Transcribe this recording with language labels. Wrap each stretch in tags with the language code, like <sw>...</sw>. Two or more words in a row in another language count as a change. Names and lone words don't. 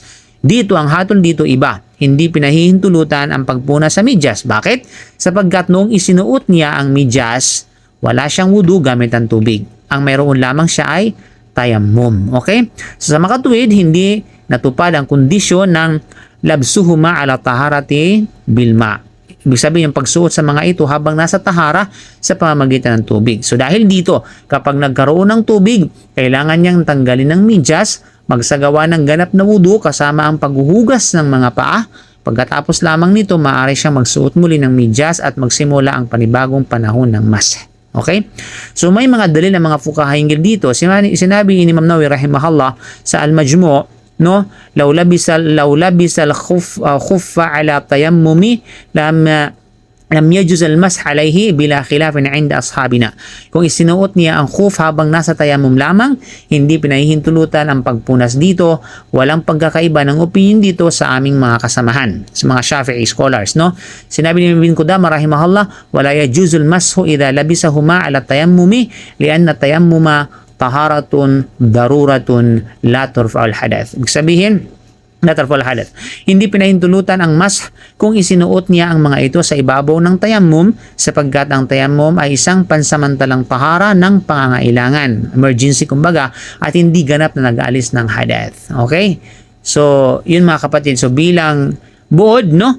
<tl>Dito, ang hatol dito iba. Hindi pinahihintulutan ang pagpunas sa medyas. Bakit? Sapagkat noong isinuot niya ang medyas, wala siyang wudu gamit ang tubig. Ang mayroon lamang siya ay tayammum. Okay? So, sa makatuwid, hindi natupad ang kondisyon ng</tl> <ar>لبسهما على طهارة بالماء.</ar> <tl>Ibig sabihin yung pagsuot sa mga ito habang nasa tahara sa pamamagitan ng tubig. So dahil dito, kapag nagkaroon ng tubig, kailangan niyang tanggalin ng medyas, magsagawa ng ganap na wudu kasama ang paghuhugas ng mga paa. Pagkatapos lamang nito, maaari siyang magsuot muli ng medyas at magsimula ang panibagong panahon ng mash. Okay? So may mga dalil ng mga fuqaha hinggil dito. Sinabi ni Imam Nawawi rahimahullah sa Al-Majmu', no,</tl> <ar>لو لبس الخف على تيمم لم يجز المسح عليه بلا خلاف عند أصحابنا.</ar> <tl>Kung isinuot niya ang khuf habang nasa tayammum lamang, hindi pinahihintulutan ang pagpunas dito. Walang pagkakaiba ng opinion dito sa aming mga kasamahan, sa mga Shafi'i scholars, no. Sinabi ni Ibn Qudamah rahimahullah,</tl> <ar>ولا يجوز المسح إذا لبسهما على تيمم لأن التيمم طهارة ضرورة لا ترفع الحدث.</ar> <tl>Ibig sabihin,</tl> <ar>لا ترفع الحدث.</ar> <tl>Hindi pinahintulutan ang mash kung isinuot niya ang mga ito sa ibabaw ng tayammum sapagkat ang tayammum ay isang pansamantalang tahara ng pangangailangan, emergency kumbaga, at hindi ganap na nag-aalis ng hadath. Okay? So, yun mga kapatid. So, bilang buod, no?</tl>